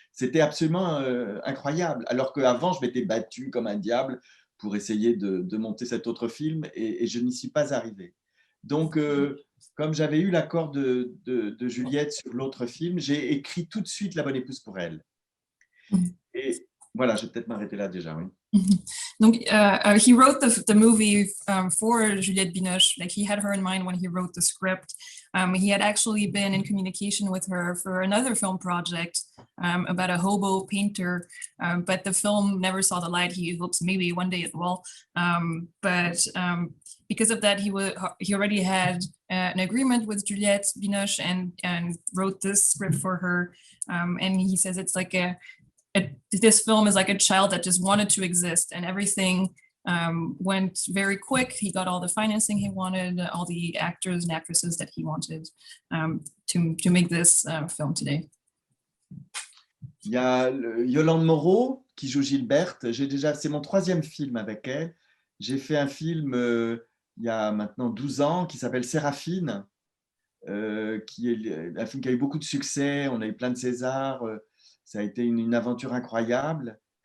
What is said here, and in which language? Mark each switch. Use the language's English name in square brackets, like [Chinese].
[French] C'était absolument incroyable, alors qu'avant, je m'étais battu comme un diable pour essayer de monter cet autre film et je n'y suis pas arrivé. Donc, comme j'avais eu l'accord de Juliette sur l'autre film, j'ai écrit tout de suite La Bonne Épouse pour elle. Et voilà, je vais peut-être m'arrêter là déjà, oui. [English] Donc, he wrote the movie for Juliette Binoche. Like, he had her in mind when he wrote the script. He had actually been in communication with her for another film project about a hobo painter, but the film never saw the light. He hopes maybe one day it will. But because of that, he already had an agreement with Juliette Binoche and wrote this script for her. And he says it's like this film is like a child that just wanted to exist, and everything went very quick. He got all the financing he wanted, all the actors and actresses that he wanted to make this film today. [French] Il y a Yolande Moreau qui joue Gilberte. C'est mon 3e film avec elle. J'ai fait un film il y a maintenant 12 ans qui s'appelle Séraphine, qui est un film qui a eu beaucoup de succès. On a eu plein de Césars. Ça a été une aventure incroyable.